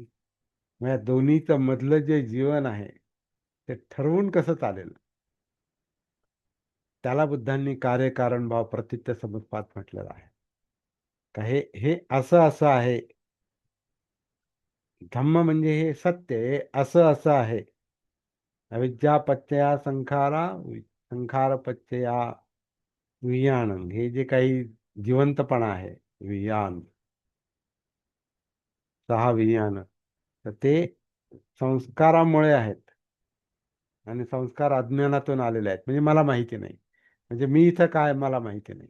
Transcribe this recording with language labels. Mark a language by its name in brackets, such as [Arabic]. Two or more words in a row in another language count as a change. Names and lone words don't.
[Marathi] मग या दोन्हीचं मधलं जे जीवन आहे ते ठरवून कसं चालेल? त्याला बुद्धांनी कार्यकारण भाव [Sanskrit] प्रतित्य समुत्पाद [Marathi] म्हटलेलं आहे. का हे असं असं आहे. धम्म म्हणजे हे सत्य, हे असं असं आहे. [Pali] अविद्या पच्चया संखारा, संखार पच्चया विज्ञान, [Marathi] हे जे काही जिवंतपणा आहे, विज्ञान, सहा विज्ञान, तर ते संस्कारामुळे आहेत. आणि संस्कार अज्ञानातून आलेले आहेत. म्हणजे मला माहिती नाही, म्हणजे मी इथं काय मला माहिती नाही.